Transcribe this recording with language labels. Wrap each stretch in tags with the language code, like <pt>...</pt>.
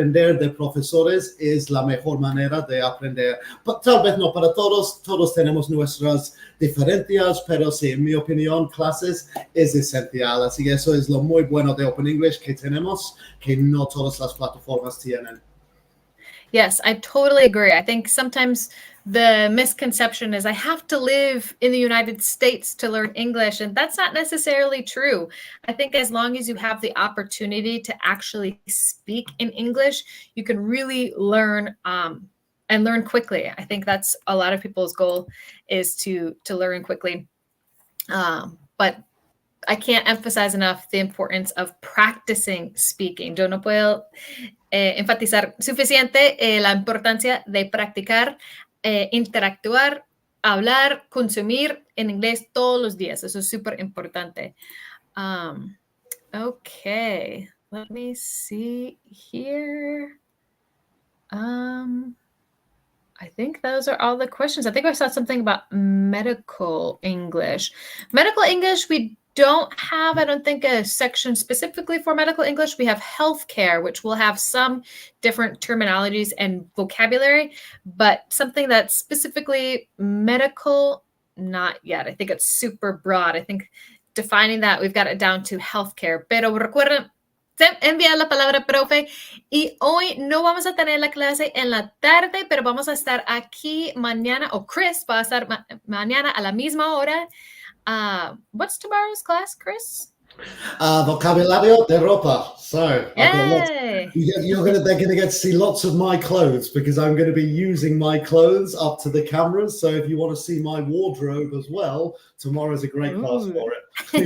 <es>aprender de profesores es la mejor manera de aprender. Tal vez no para todos, todos tenemos nuestras diferencias, pero sí, en mi opinión, clases es esencial. Así que eso es lo muy bueno de Open English que tenemos, que no todas las plataformas tienen.</es> <en>Yes, I totally agree. I think sometimes the misconception is I have to live in the United States to learn English, and that's not necessarily true. I think as long as you have the opportunity to actually speak in English, you can really learn and learn quickly. I think that's a lot of people's goal is to learn quickly. But I can't emphasize enough the importance of practicing speaking.</en> <es>Yo no puedo enfatizar suficiente la importancia de practicar, interactuar, hablar, consumir en inglés todos los días. Eso es súper importante.</es> <en>Okay, let me see here. I think those are all the questions. I think I saw something about medical English. Medical English, we don't have, I don't think, a section specifically for medical English. We have healthcare, which will have some different terminologies and vocabulary, but something that's specifically medical, not yet. I think it's super broad. I think defining that, we've got it down to healthcare.</en> <es>Pero recuerden, enviar la palabra profe, y hoy no vamos a tener la clase en la tarde, pero vamos a estar aquí mañana, o Chris va a estar mañana a la misma hora.</es> <en>What's tomorrow's class, Chris?</en> <es>Vocabulario de ropa. So</es> <en>Yay! they're going to get to see lots of my clothes because I'm going to be using my clothes up to the cameras. So if you want to see my wardrobe as well, tomorrow's a great class for it.</en>